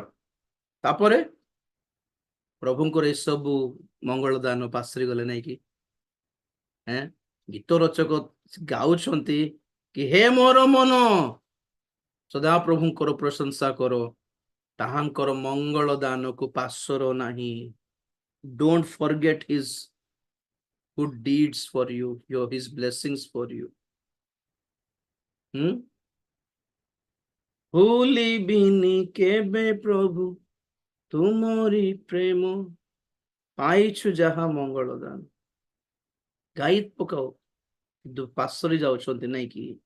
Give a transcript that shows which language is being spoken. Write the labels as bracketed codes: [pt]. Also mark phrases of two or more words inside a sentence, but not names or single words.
[or] ତାପରେ ପ୍ରଭୁଙ୍କର ଏସବୁ ମଙ୍ଗଳ ଦାନ ପାଶରି ଗଲେ ନାଇଁ କି? ଗୀତ ରଚକ ଗାଉଛନ୍ତି କି ହେ ମୋର ମନ ସଦା ପ୍ରଭୁଙ୍କର ପ୍ରଶଂସା କର, ତାହାଙ୍କର ମଙ୍ଗଳ ଦାନକୁ ପାଶର ନାହିଁ। [en] Don't forget his good deeds for you, his blessings for you. [or] ଭୁଲିବିନି କେବେ ପ୍ରଭୁ ତୁମରି ପ୍ରେମ, ପାଇଛୁ ଯାହା ମଙ୍ଗଳ ଦାନ। ଗାଇ ପକାଉ, କିନ୍ତୁ ପାଶରି ଯାଉଛନ୍ତି ନାଇଁ କି?